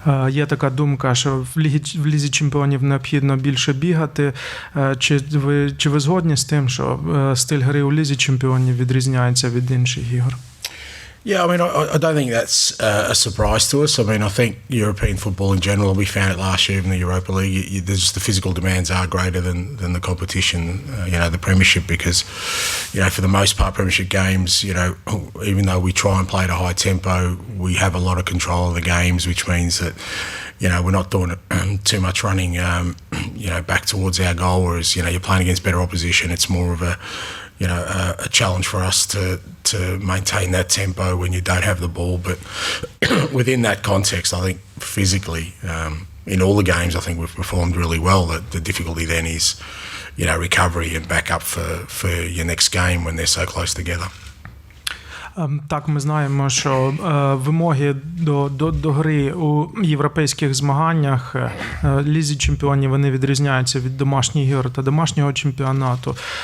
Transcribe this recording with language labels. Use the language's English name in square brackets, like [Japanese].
[Ukrainian] Є така думка, що в Лізі чемпіонів необхідно більше бігати. Чи ви згодні з тим, що стиль гри у Лізі чемпіонів відрізняється від інших ігор? [English] Yeah, I mean, I don't think that's a surprise to us. I mean, I think European football in general, we found it last year in the Europa League, the physical demands are greater than the competition, the Premiership, because, for the most part, Premiership games, even though we try and play at a high tempo, we have a lot of control of the games, which means that, we're not doing too much running, back towards our goal, whereas, you're playing against better opposition. It's more of a challenge for us to maintain that tempo when you don't have the ball. But within that context, I think physically, in all the games, I think we've performed really well. The difficulty then is, recovery and back up for your next game when they're so close together. [Ukrainian] Так, ми знаємо, що вимоги до гри у європейських змаганнях Лізі чемпіонів, вони відрізняються від домашніх ігор та домашнього чемпіонату.